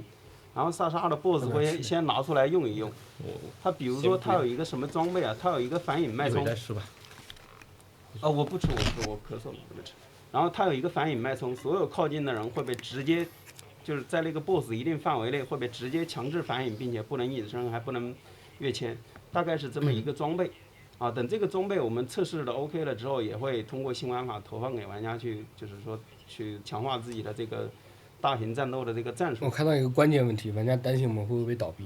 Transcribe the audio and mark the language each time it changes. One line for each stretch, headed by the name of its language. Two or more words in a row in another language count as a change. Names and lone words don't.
Chinese: 然後薩莎的 BOSS 會先拿出來用一用。它比如說它有一個什麼裝備啊，它有一個反引脈衝。我不吃，我咳嗽了，對不起。然後它有一個反引脈衝，所有靠近的人會被直接，就是在那個 BOSS 一定範圍內會被直接強制反引，並且不能隱身，還不能躍遷，大概是這麼一個裝備。啊，等這個裝備我們測試的 OK 了之後，也會通過新玩法投放給玩家去，就是說去強化自己的這個大型戰鬥的這個戰術。我看到一個關鍵問題，玩家擔心我們會不會倒閉？